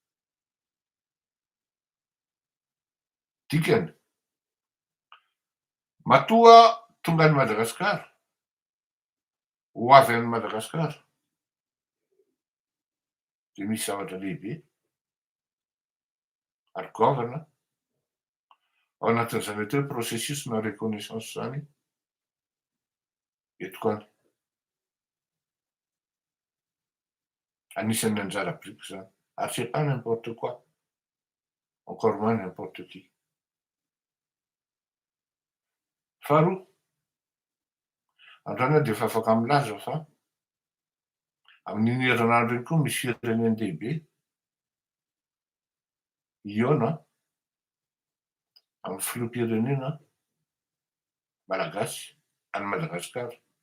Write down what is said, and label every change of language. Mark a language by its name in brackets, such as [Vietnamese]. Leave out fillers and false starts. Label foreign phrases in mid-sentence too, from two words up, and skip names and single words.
[Malagasy] Dikany matoa tonga any Madagasikara, ho avy any Madagasikara, de misy zavatra lehibe ary govana ao anatin'izany mety hoe processus na reconnaissance zany etiko any. Anisan'ny anjara biriky zany ary [French] c'est pas n'importe quoi, encore moins n'importe qui. [Malagasy] Faharoa, androany de efa afaka milaza fa amin'iny herinandro iny koa misy fireneny lehibe iona amin'ny filoham-pirenena malagasy any Madagasikara.